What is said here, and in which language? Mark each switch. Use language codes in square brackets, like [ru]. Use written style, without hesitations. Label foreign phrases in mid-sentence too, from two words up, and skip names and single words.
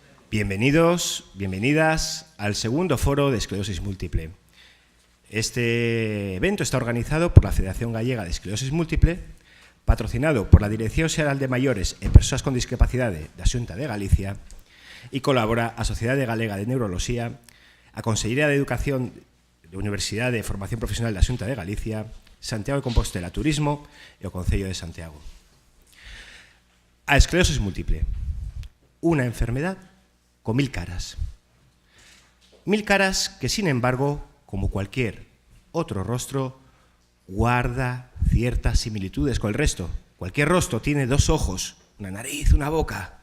[es] Bienvenidos, bienvenidas al segundo foro de esclerosis múltiple. Este evento está organizado por la Federación Gallega de Esclerosis Múltiple, patrocinado por la Dirección Xeral de Maiores e Persoas con Discapacidade da Xunta de Galicia [gl] e colabora a Sociedade Galega de Neuroloxía, a Consellería de Educación da Universidade de Formación Profesional da Xunta de Galicia, Santiago de Compostela Turismo e o Concello de Santiago. A esclerosis múltiple, unha enfermedad con 1000 caras. [es] 1000 caras que, sin embargo, como cualquier otro rostro, guarda ciertas similitudes con el resto. Cualquier rostro tiene dos ojos, una nariz, una boca.